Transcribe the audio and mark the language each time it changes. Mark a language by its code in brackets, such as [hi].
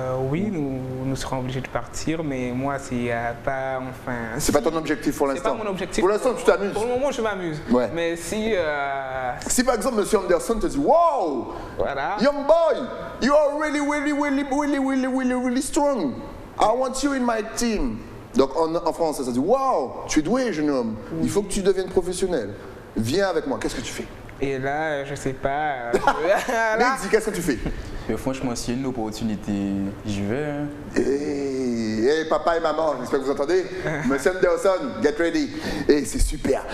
[fr] Oui, nous serons obligés de partir, mais moi, c'est pas, c'est pas ton objectif pour l'instant? C'est pas mon objectif. Pour l'instant, tu t'amuses? Pour le moment, je m'amus. Mais si par exemple, M. [en] Anderson [fr] te dit, [en] wow, young boy, you are really strong. I want you in my team. [fr] Donc en français, ça dit, wow, tu es doué, jeune homme. Il faut que tu deviennes professionnel. Viens avec moi. Qu'est-ce que tu fais? Et là, je sais pas. Mais dis, qu'est-ce que tu fais? Mais franchement, s'il y a une opportunité, j'y vais. Hein. Hey, papa et maman, j'espère que vous entendez. Monsieur Anderson, [en] get ready. [fr] Et c'est super.